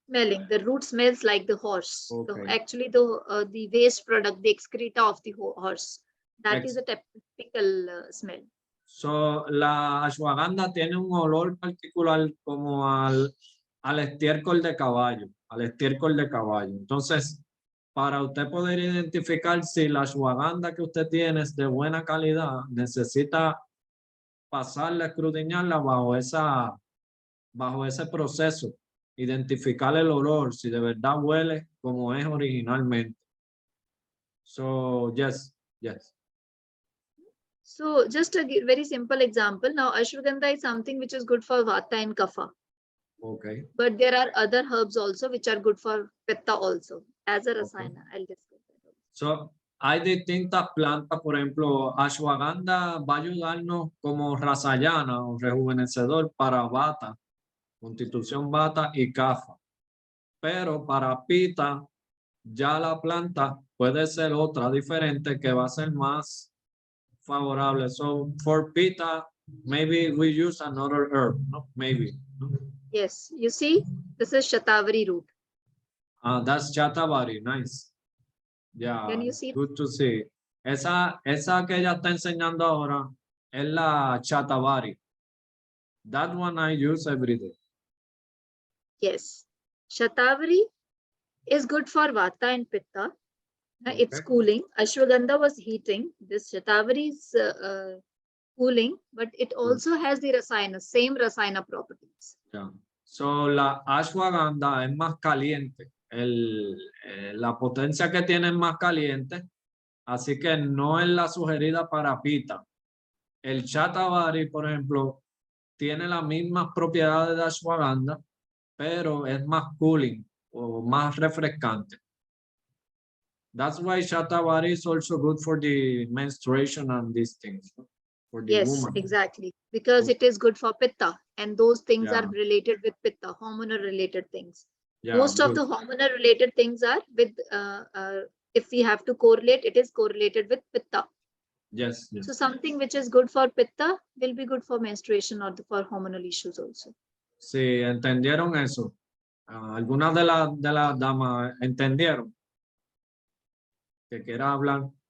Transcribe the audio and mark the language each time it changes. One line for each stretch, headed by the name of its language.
English: The root smells like the horse. Okay. Actually, the waste product, the excreta of the horse, that is a typical smell.
Spanish: So, la ashwagandha tiene un olor particular como al estiércol de caballo, Entonces, para usted poder identificar si la ashwagandha que usted tiene es de buena calidad, necesita pasarla, escudriñarla bajo ese proceso, identificar el olor, si de verdad huele como es originalmente.
English: So, yes,
Spanish: Yes.
English: So just a very simple example. Now, ashwagandha is something which is good for vata and kapha. Okay. But there are other herbs also which are good for pitta also. As a rasayana, I'll discuss that.
Spanish: So, hay distintas plantas, por ejemplo, ashwagandha va a ayudarnos como rasayana o rejuvenecedor para vata, constitución vata y kapha. Pero para pita, ya la planta puede ser otra diferente que va a ser más favorable.
English: So, for pita, maybe we use another herb, no? Maybe. Yes, you see, this is shatavari root. That's chatavari, nice. Yeah, Can you see? good to see.
Spanish: Esa que ella está enseñando ahora es la chatavari.
English: That one I use every day. Yes, shatavari is good for vata and pitta. It's Okay. cooling. Ashwagandha was heating. This shatavari is cooling, but it also has the rasayana, same rasayana properties. Yeah.
Spanish: So la ashwagandha es más caliente. La potencia que tiene es más caliente. Así que no es la sugerida para pita. El chatavari, por ejemplo, tiene las mismas propiedades de ashwagandha, pero es más cooling o más refrescante.
English: That's why shatavari is also good for the menstruation and these things, no? For the Yes, woman. exactly. Because it is good for pitta, and those things are Yeah. related with pitta, hormonal related things. Yeah, Most of good. the hormonal related things are with, if we have to correlate, it is correlated with pitta. Yes, yes. So something which is good for pitta will be good for menstruation or for hormonal issues also.
Spanish: Sí, entendieron eso. Algunas de las damas entendieron que quiera hablar.